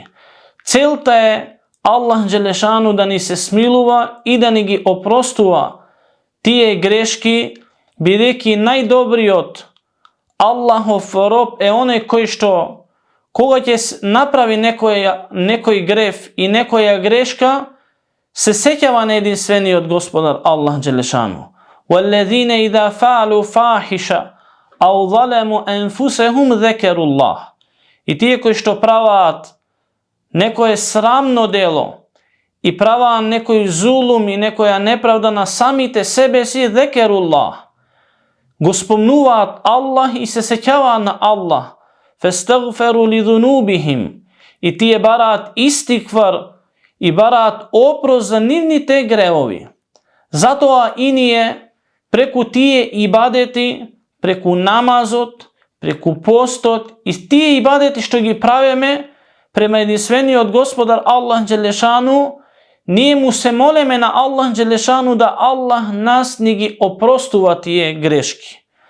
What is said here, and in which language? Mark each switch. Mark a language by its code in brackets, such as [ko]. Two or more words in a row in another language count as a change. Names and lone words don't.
[mk] Целта е Аллах Джелешану да ни се смилува и да ни ги опростува тие грешки, бидејќи најдобриот Аллахов роб е оној кој што кога ќе направи некој греф и некоја грешка, се сеќава на единствениот Господар Аллах Джелешану. [ar] وَالَّذِينَ إِذَا فَعَلُوا فَاحِشَةً أَوْ ظَلَمُوا أَنفُسَهُمْ ذَكَرُوا اللَّهَ. [mk] И тие кои што праваат некое срамно дело и праваат некој зулум и некоја неправда на самите себе си, ذَكَرُوا го спомнуваат Аллах и се сеќаваат на Аллах. [ar] فَاسْتَغْفَرُوا لِذُنُوبِهِمْ. [mk] И тие бараат истиквар и бараат опрос за нивните гревови. Затоа и ние преку тие ибадети, преку намазот, преку постот и тие ибадети што ги правиме према единствениот Господар Аллах Джелешану, ние му се молеме на Аллах Джелешану да Аллах нас ни ги опростува тие грешки.